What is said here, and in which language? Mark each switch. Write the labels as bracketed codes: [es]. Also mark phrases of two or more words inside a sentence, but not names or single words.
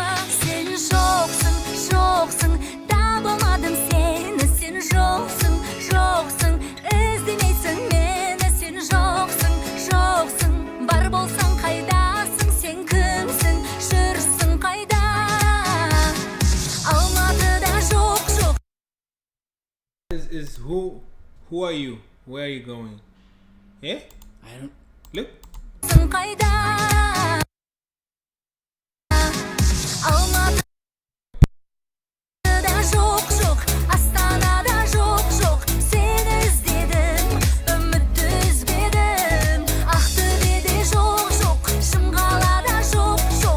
[kk] Сен жоқсың, табылмадым сені. Сен жоқсың, іздемейсің мені. Сен жоқсың, бар болсаң қайдасың? Сен кімсің, жүрсің қайда? Алматыда жоқ. [en] Is who are you? Where are you going? Eh? I don't... Look. [kk] Жоқ, Астанада жоқ. Сені іздедім, үмітті үзбедім. Ақтөбеде жоқ, Шымқалада жоқ.